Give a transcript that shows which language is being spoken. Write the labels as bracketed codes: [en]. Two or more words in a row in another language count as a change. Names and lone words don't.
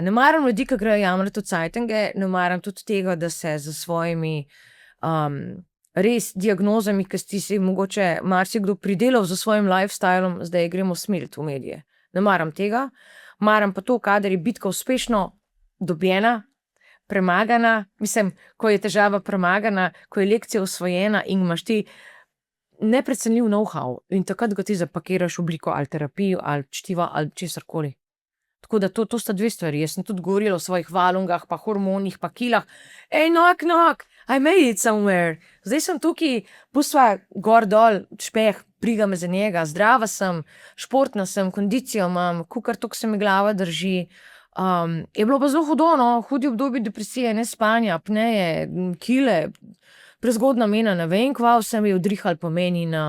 [sl] Ne maram ljudi, ki grejo jamrati v cajtenge, ne maram tudi tega, da se za svojimi res diagnozami, ki si si mogoče marsikdo pridelal za svojim lifestylom, zdaj gremo smilt v medije. Ne maram tega. Maram pa to, kadar je bitka uspešno dobljena, premagana, mislim, ko je težava premagana, ko je lekcija osvojena in imaš ti neprecenljiv know-how in takrat ga ti zapakiraš v obliko ali terapijo, ali čtiva, ali česarkoli. Tako da to sta dve stvari. Jaz sem tudi govorila o svojih valungah, pa hormonih, pa kilah. Ej, [en] knock, I made it somewhere. [sl] Zdaj sem tukaj, pustva gor dol, špeh, briga me za njega, zdrava sem, športna sem, kondicijo imam, kukar tok se mi glava drži. Je bilo pa zelo hudo, no, hudi obdobje depresije, nespanja, apneje, kile, prezgodna mena, ne vem, kva vse mi je odrihal pomeni na...